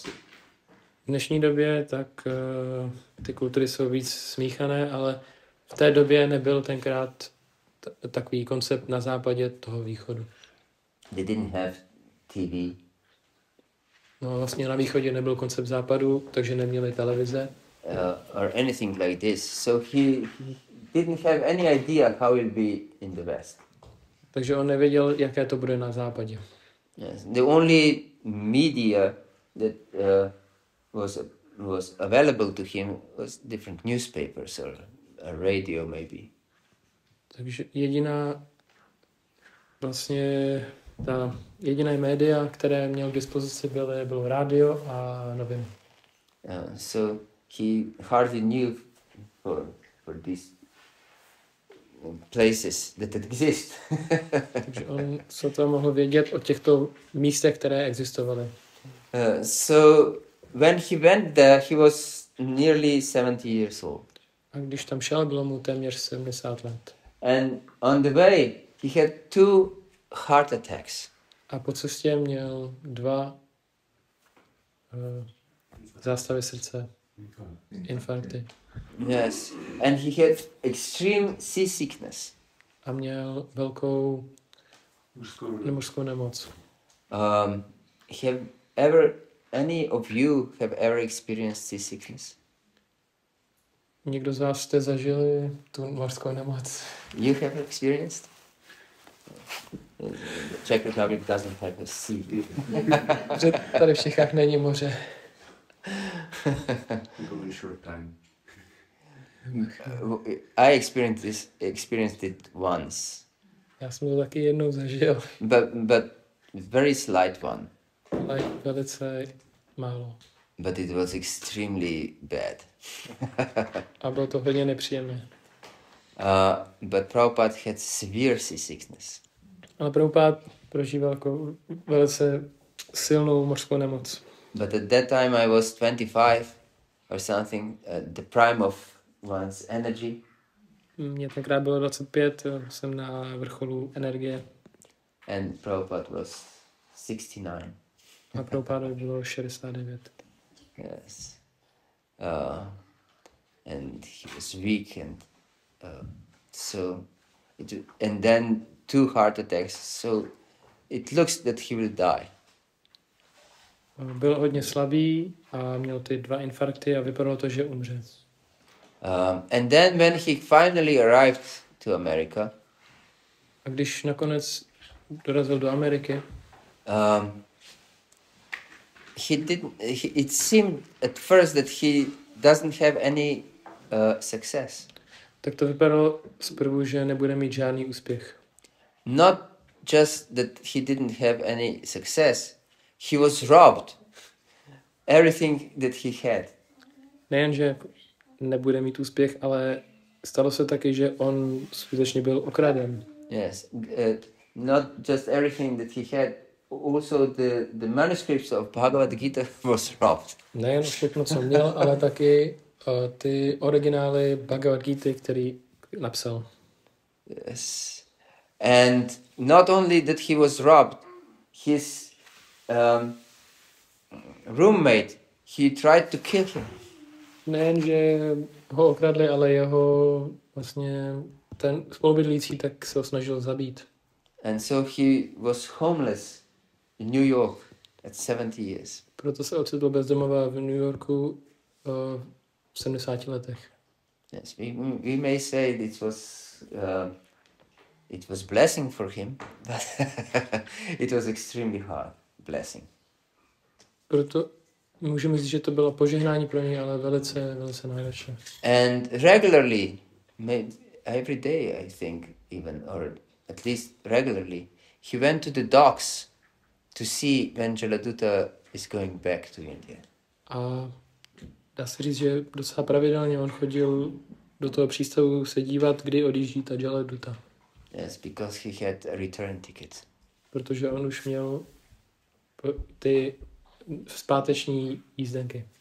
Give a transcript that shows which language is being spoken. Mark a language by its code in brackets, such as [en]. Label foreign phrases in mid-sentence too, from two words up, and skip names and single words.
[cs] V dnešní době tak ty kultury jsou víc smíchané, ale v té době nebyl tenkrát takový koncept na západě toho východu. [en] They didn't have TV. [cs] No vlastně na východě nebyl koncept západu, takže neměli televize. [en] Or anything like this. So he didn't have any idea how it will be in the West. [cs] Takže on nevěděl, jaké to bude na západě. [en] Yes. The only media that was available to him was different newspapers or a radio maybe. [cs] Takže jediné média, které měl k dispozici, bylo rádio a noviny. [en] So he hardly knew for these places that exist. [cs] Takže on se to mohl vědět o těchto místech, které existovaly. [en] So when he went there, he was nearly 70 years old. [cs] A když tam šel, bylo mu téměř 70 let. [en] And on the way, he had 2 heart attacks. [cs] A po cestě měl 2 zástavy srdce, infarkty. [en] Yes, and he had extreme seasickness. [cs] A měl velkou mužskou nemoc. [en] Any of you have ever experienced seasickness? [cs] Někdo z vás jste zažili tu mořskou nemoc? [en] You have experienced? Czech Republic doesn't have a sea. [cs] Že tady v Čechách není moře. [en] I experienced it once. [cs] Já jsem to taky jednou zažil. [en] But very slight one. [cs] Ale velice málo. [en] But it was extremely bad. [cs] A bylo to hodně nepříjemné. [en] But Prabhupada had severe seasickness. [cs] Ale Prabhupada prožíval jako velice silnou mořskou nemoc. [en] But at that time I was 25 or something, the prime of one's energy. [cs] Mně tenkrát bylo 25, jsem na vrcholu energie. [en] And Prabhupada was 69. [cs] A Prabhupada bylo 69. [en] Yes. And he was weak and and then 2 heart attacks. So it looks that he will die. [cs] Byl hodně slabý a měl ty 2 infarkty a vypadalo to, že umře. [en] And then when he finally arrived to America, [cs] a když nakonec dorazil do Ameriky, [en] it seemed at first that he doesn't have any success. [cs] Tak to vypadalo zprvu, že nebude mít žádný úspěch. [en] Not just that he didn't have any success, he was robbed. Everything that he had. [cs] Nejen, že nebude mít úspěch, ale stalo se taky, že on skutečně byl okraden. [en] Yes, not just everything that he had, also the manuscripts of Bhágavata-gita was robbed. [cs] Nejen všechno, co měl, ale taky ty originály Bhagavad-gity, který napsal. [en] Yes. And not only that he was robbed, his roommate, he tried to kill him. [cs] Nejen, že ho okradli, ale jeho vlastně ten spolubydlící tak se ho snažil zabít. [en] And so he was homeless in New York at 70 years. [cs] Proto se ocitl bezdomová v New Yorku v 70 letech. [en] Yes, we may say it was blessing for him, but it was extremely hard blessing. [cs] Proto můžeme říct, že to bylo požehnání pro něj, ale velice, velice náročné. [en] And regularly, maybe every day I think even, or at least regularly, he went to the docks to see when Jaladuta is going back to India. [cs] A dá se říct, že docela pravidelně on chodil do toho přístavu se dívat, kdy odjíždí ta Jaladuta. [en] Yes, because he had a return ticket. [cs] Protože on už měl ty zpáteční jízdenky.